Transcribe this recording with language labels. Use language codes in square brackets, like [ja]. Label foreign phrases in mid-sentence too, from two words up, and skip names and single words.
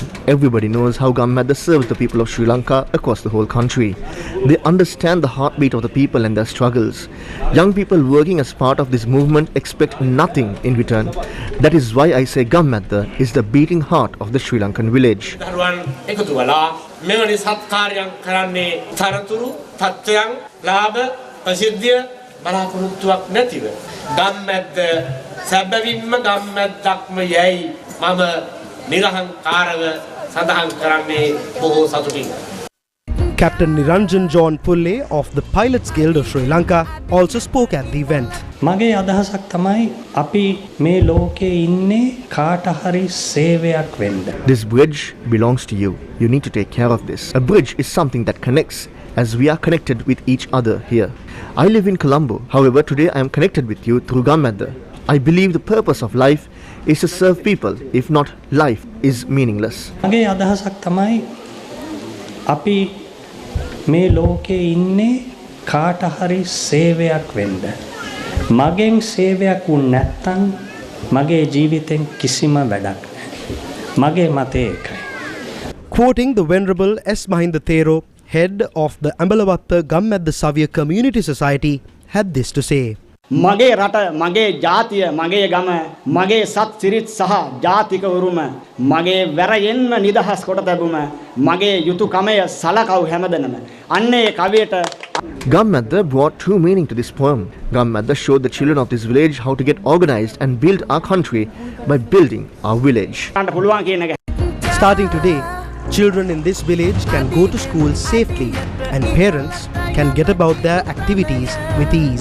[en] Everybody knows how Gammadda serves the people of Sri Lanka across the whole country. They understand the heartbeat of the people and their struggles. Young people working as part of this movement expect nothing in return. That is why I say Gammadda is the beating heart of the Sri Lankan village. [si] සැබවින්ම ගම්මැද්දක්ම යයි මම නිරහංකාරව සඳහන් කරන්නේ බොහෝ සතුටින්. [en] Captain Niranjan John Pulle of the Pilots Guild of Sri Lanka also spoke at the event. [si] මගේ අදහසක් තමයි අපි මේ ලෝකේ ඉන්නේ කාට හරි සේවයක් වෙන්න. [en] This bridge belongs to you. You need to take care of this. A bridge is something that connects as we are connected with each other here. I live in Colombo. However, today I am connected with you through Gammadda. I believe the purpose of life is to serve people. If not, life is meaningless. [si] මගේ අදහසක් තමයි අපි මේ ලෝකේ ඉන්නේ කාට හරි සේවයක් වෙන්න. මගෙන් සේවයක් වුණ නැත්නම් මගේ ජීවිතෙන් කිසිම වැඩක් නැහැ. මගේ මතය ඒකයි. [en] Quoting the Venerable S. Mahinda Thero, head of the Ambalavata Gammadda Savia Community Society, had this to say. [si] මගේ රට මගේ ජාතිය මගේ ගම මගේ සත් සිරිත් සහ ජාතික උරුම මගේ වැරයෙන්ම නිදහස් කොට තිබුම මගේ යුතුයකමය සලකව හැමදෙනම අන්නේ කවියට [en] Gammadda brought true meaning to this poem. Gammadda showed the children of this village how to get organized and build our country by building our village. Starting today, children in this village can go to school safely and parents can get about their activities with ease.